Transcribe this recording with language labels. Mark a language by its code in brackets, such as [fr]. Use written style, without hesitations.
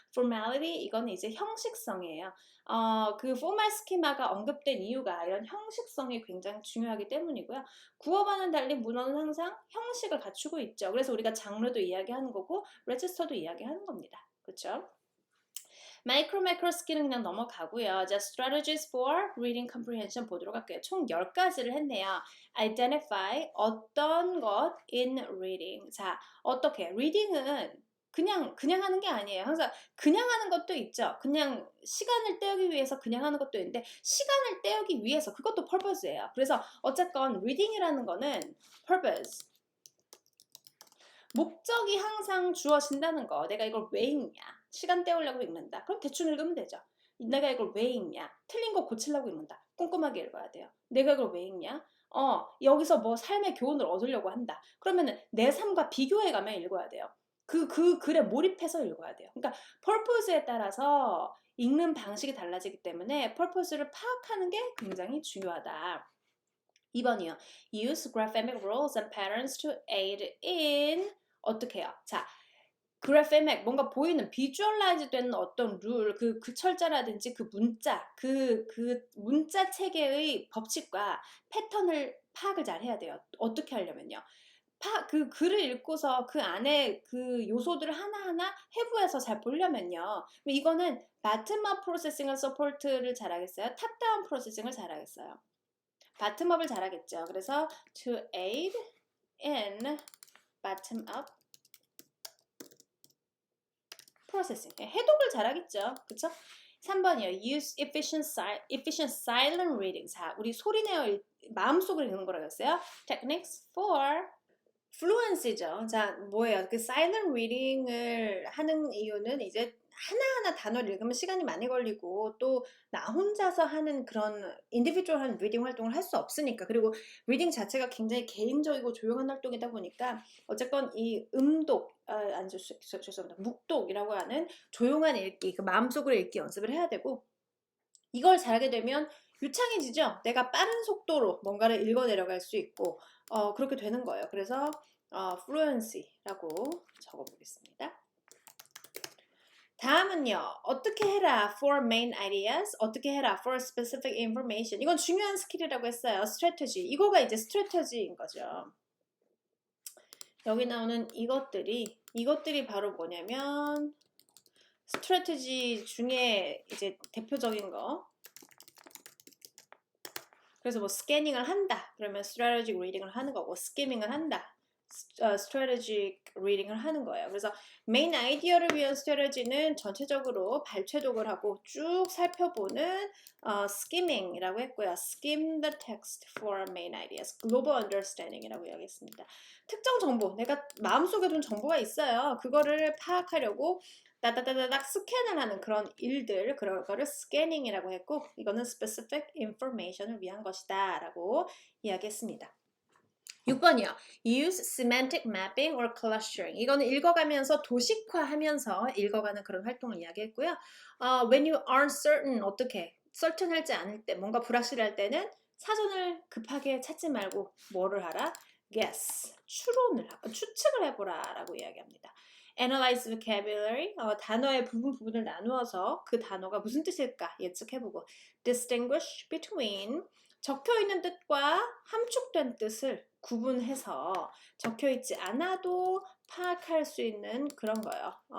[ko] formality 이거는 이제 형식성이에요. 그 formal schema가 언급된 이유가 이런 형식성이 굉장히 중요하기 때문이고요. 구어와는 달리 문어는 항상 형식을 갖추고 있죠. 그래서 우리가 장르도 이야기하는 거고 레지스터도 이야기하는 겁니다. 그렇죠? 마이크로 스킬은 그냥 넘어가고요. [en] 자, strategies for reading comprehension [ko] 보도록 할게요. 총 10가지를 했네요. [en] identify [ko] 어떤 것 [en] in reading. [ko] 자, 어떻게? reading은 그냥 하는 게 아니에요. 항상 그냥 하는 것도 있죠. 그냥 시간을 때우기 위해서 그냥 하는 것도 있는데 시간을 때우기 위해서 그것도 purpose예요. 그래서 어쨌건 reading이라는 거는 purpose. 목적이 항상 주어진다는 거. 내가 이걸 왜 읽냐? 시간 때우려고 읽는다. 그럼 대충 읽으면 되죠. 내가 이걸 왜 읽냐? 틀린 거 고치려고 읽는다. 꼼꼼하게 읽어야 돼요. 내가 이걸 왜 읽냐? 여기서 뭐 삶의 교훈을 얻으려고 한다. 그러면은 내 삶과 비교해가며 읽어야 돼요. 그 글에 몰입해서 읽어야 돼요. 그러니까 purpose에 따라서 읽는 방식이 달라지기 때문에 purpose를 파악하는 게 굉장히 중요하다. 2번이요. [en] Use graphemic rules and patterns to aid in [ko] 어떻게 해요? 자, graphemic 뭔가 보이는 비주얼라이즈 되는 어떤 룰, 그 철자라든지 그 문자, 그 문자 체계의 법칙과 패턴을 파악을 잘 해야 돼요. 어떻게 하려면요. 그 글을 읽고서 그 안에 그 요소들을 하나하나 해부해서 잘 보려면요. 이거는 바텀업 프로세싱을 서포트를 잘하겠어요? 탑다운 프로세싱을 잘하겠어요? 바텀업을 잘하겠죠. 그래서 [en] to aid in bottom-up processing. [ko] 해독을 잘하겠죠. 그쵸? 3번이요. [en] Use efficient silent reading. [ko] 자, 우리 소리 내어 마음속으로 읽는 거라고 했어요. [en] Techniques for fluency죠. [ko] 자, 뭐예요? 그 silent reading을 하는 이유는 이제 하나하나 단어를 읽으면 시간이 많이 걸리고 또 나 혼자서 하는 그런 인디비주얼한 리딩 활동을 할 수 없으니까. 그리고 리딩 자체가 굉장히 개인적이고 조용한 활동이다 보니까 어쨌건 이 음독, 죄송합니다. 묵독이라고 하는 조용한 읽기, 그 마음속으로 읽기 연습을 해야 되고 이걸 잘하게 되면 유창해지죠. 내가 빠른 속도로 뭔가를 읽어 내려갈 수 있고 그렇게 되는 거예요. 그래서 fluency라고 적어보겠습니다. 다음은요. 어떻게 해라 [en] for main ideas, 어떻게 해라 for specific information. [ko] 이건 중요한 스킬이라고 했어요. strategy. 이거가 이제 strategy인 거죠. 여기 나오는 이것들이 바로 뭐냐면 strategy 중에 이제 대표적인 거. 그래서 뭐 스캐닝을 한다. 그러면 strategic reading을 하는 거고 스키밍을 한다. strategic reading을 하는 거예요. 그래서 메인 아이디어를 위한 strategy는 전체적으로 발췌독을 하고 쭉 살펴보는 skimming이라고 했고요. [en] skim the text for main ideas. global understanding이라고 [ko] 이야기했습니다. 특정 정보, 내가 마음속에 둔 정보가 있어요. 그거를 파악하려고 따다다다닥 스캔을 하는 그런 일들, 그런 거를 스캐닝이라고 했고 이거는 specific information을 위한 것이다 라고 이야기했습니다. 6번이요. [en] Use semantic mapping or clustering. [ko] 이거는 읽어가면서 도식화하면서 읽어가는 그런 활동을 이야기했고요. [en] When you aren't certain, [ko] 어떻게? certain할지 않을 때, 뭔가 불확실할 때는 사전을 급하게 찾지 말고 뭐를 하라? guess, 추측을 해보라 라고 이야기합니다. [en] Analyze vocabulary, [ko] 단어의 부분을 나누어서 그 단어가 무슨 뜻일까 예측해보고 distinguish between, 적혀있는 뜻과 함축된 뜻을 구분해서 적혀있지 않아도 파악할 수 있는 그런 거예요.